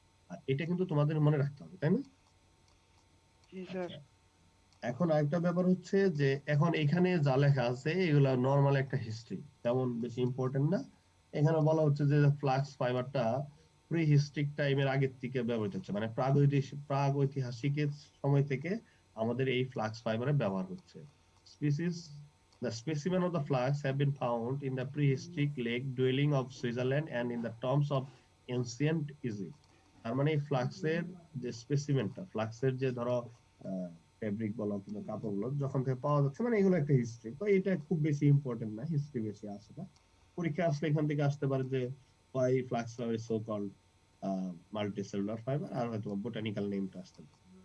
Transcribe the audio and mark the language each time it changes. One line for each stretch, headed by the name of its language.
Bangla: আর এটা কিন্তু তোমাদের মনে রাখতে হবে, তাই না? আচ্ছা, এখন আরেকটা ব্যাপার হচ্ছে যে এখন এখানে যা লেখা আছে এগুলা নর্মাল একটা হিস্ট্রি, তেমন বেশি ইম্পর্টেন্ট না। এখানে বলা হচ্ছে যে ফ্লাক্স ফাইবারটা প্রি হিস্ট্রিক টাইমের আগের থেকে ব্যবহৃত হচ্ছে, মানে প্রাগৈতিহাসিকের সময় থেকে আমাদের এই ফ্লাক্স ফাইবারের ব্যবহার হচ্ছে।
English: Species The specimen of the flax have been found in the prehistoric lake dwelling of Switzerland and in the tombs of ancient Egypt.
Bangla: তার মানে এই ফ্লাক্সের যে স্পেসিমেনটা, ফ্লাক্সের যে ধরো ফেব্রিক বলো কিংবা কাপড় বলো যখন থেকে পাওয়া যাচ্ছে, মানে এগুলো একটা হিস্ট্রি, তো এটা খুব বেশি ইম্পর্টেন্ট না, হিস্ট্রি বেশি আসে না। পরীক্ষা আসলে এখান থেকে আসতে পারে যে
English: why flax flower is so called multicellular fiber,
Bangla: আর হয়তো বোটানিক্যাল নেমটা আসতে পারে।